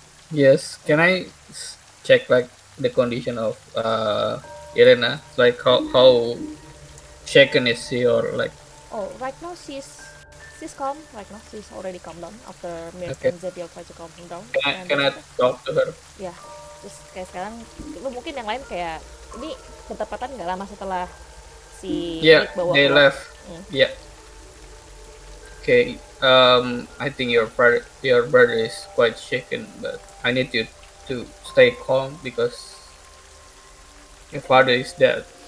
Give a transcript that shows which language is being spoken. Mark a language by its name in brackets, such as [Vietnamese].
[English] Yes. Can I check like the condition of Ireena? Like how shaken is she, or like? Oh, right now she's calm. Right now she's already calm down after Mirk Okay. and Zediel try to calm him down. Can I talk to her? [Indonesian] Ya, terus kayak sekarang lu mungkin yang lain kayak ini bertepatan nggak lama setelah si [English] Yeah, [Indonesian] Rick bawa [English] they [Indonesian] keluar. [English] left. Yeah. Okay. I think your brother is quite shaken, but I need you to stay calm because your father is dead.